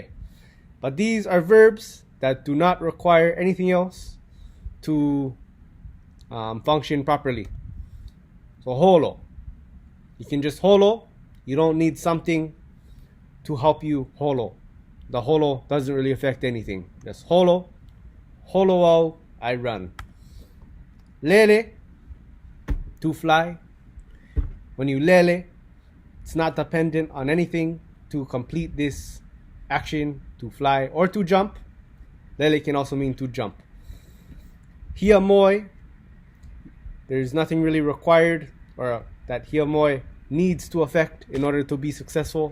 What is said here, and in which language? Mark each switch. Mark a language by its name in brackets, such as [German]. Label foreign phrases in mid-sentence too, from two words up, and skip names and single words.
[English] But these are verbs that do not require anything else to function properly. So holo. You can just holo. You don't need something to help you holo. The holo doesn't really affect anything. Just holo. [Hawaiian] Holo au, [English] I run. Lele, to fly. When you lele, it's not dependent on anything to complete this action, to fly or to jump. Lele can also mean to jump. Hiamoi, there's nothing really required or that hiamoi needs to affect in order to be successful.